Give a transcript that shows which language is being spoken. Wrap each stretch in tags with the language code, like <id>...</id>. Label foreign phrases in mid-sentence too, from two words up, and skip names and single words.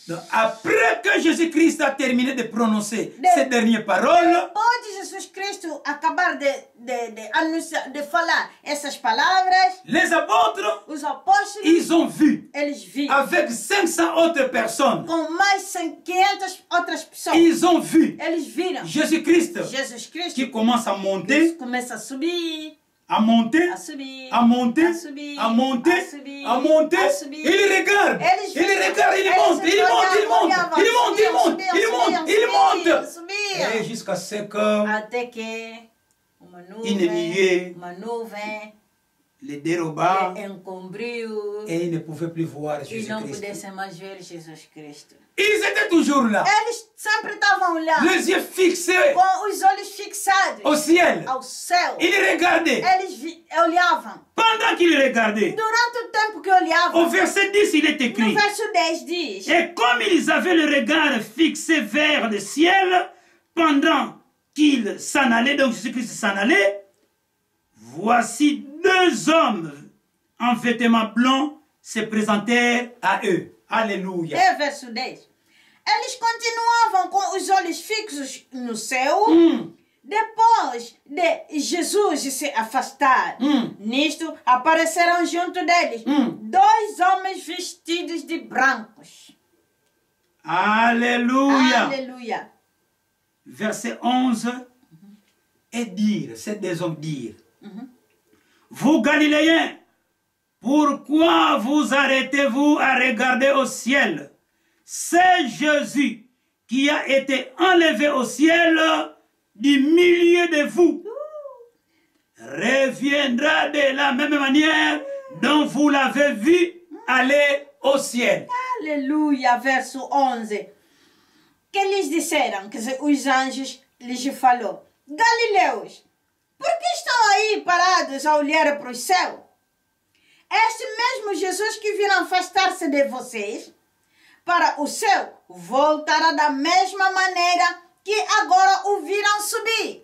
<fr>Donc, après que Jésus-Christ a terminé de prononcer ces dernières paroles,</fr> <pt>Depois de Jesus Cristo acabar de anunciar, de falar essas palavras,</pt> <fr>les apôtres,</fr> <pt>os apóstolos,</pt> <fr>ils ont vu,</fr> <pt>eles viram.</pt> <fr>avec 500 autres personnes,</fr> <pt>Com mais 500 outras pessoas.</pt> <fr>ils ont vu</fr> <pt>Eles viram</pt> <fr>Jésus-Christ</fr> <pt>Jesus Cristo</pt> <fr>qui commence à monter,</fr> <pt>começa a subir,</pt> <fr>à monter,</fr> <pt>a subir,</pt> <fr>à monter,</fr> <pt>a subir,</pt> <fr>à monter,</fr> <pt>a subir,</pt> <fr>à monter.</fr> <pt>a subir.</pt> <fr>Il regarde,</fr> <pt>Eles</pt> <fr>il</fr> <pt>viram.</pt> <fr>regarde, il</fr> <pt>Eles</pt> <fr>monte, il monte, il monte,</fr> <pt>olhavam,</pt> <fr>il monte, il monte,</fr> <pt>subiam,</pt> <fr>il monte,</fr> <pt>subiam,</pt> <fr>il</fr> <pt>subiam,</pt> <fr>monte.</fr> <pt>subiam.</pt> <fr>Et jusqu'à ce que</fr> <pt>Até que uma</pt> <fr>nuée</fr> <pt>nuvem</pt> <fr>les déroba</fr> <pt>encobriu</pt> <fr>et ils ne pouvaient plus voir</fr> <pt>e não</pt> <fr>Jésus-Christ.</fr> <pt>pudessem mais ver Jesus Cristo.</pt> <fr>Ils étaient toujours là,</fr> <pt>Eles sempre estavam lá,</pt> <fr>les yeux fixés</fr> <pt>com os olhos fixados</pt> <fr>au ciel.</fr> <pt>ao céu.</pt> <fr>Ils regardaient.</fr> <pt>Eles olhavam.</pt> <fr>Pendant qu'ils regardaient,</fr> <pt>Durante o tempo que olhavam,</pt> <fr>au verset 10, il est</fr> <pt>no</pt> <fr>écrit,</fr> <pt>verso 10 diz:</pt> <fr>et comme ils avaient le regard fixé vers le ciel, pendant qu'ils s'en allaient, donc Jésus-Christ s'en allait, voici deux hommes en vêtements blancs se présentèrent à eux. Alléluia.</fr> <pt>É verso 10. Eles continuavam com os olhos fixos no céu. Depois de Jesus se afastar, nisto apareceram junto deles dois homens vestidos de brancos.</pt> <fr>Alléluia.</fr> <pt>Aleluia.</pt> <fr>Verset 11. Et dire, ces deux hommes dire, vous Galiléens, pourquoi vous arrêtez-vous à regarder au ciel? C'est Jésus qui a été enlevé au ciel du milieu de vous. Reviendra de la même manière dont vous l'avez vu aller au ciel.</fr> <pt>Aleluia. Verso 11. Que lhes disseram, quer dizer, os anjos lhes falou: Galileus, por que estão aí parados a olhar para o céu? Este mesmo Jesus que viram afastar-se de vocês para o céu, voltará da mesma maneira que agora o viram subir.</pt>